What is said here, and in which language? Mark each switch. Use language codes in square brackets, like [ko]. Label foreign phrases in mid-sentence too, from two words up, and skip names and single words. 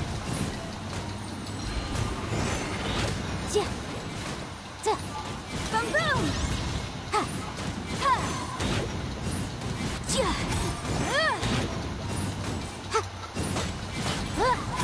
[en] Yeah. Boom boom. Ha. Ha. Yeah. Ha. Ha.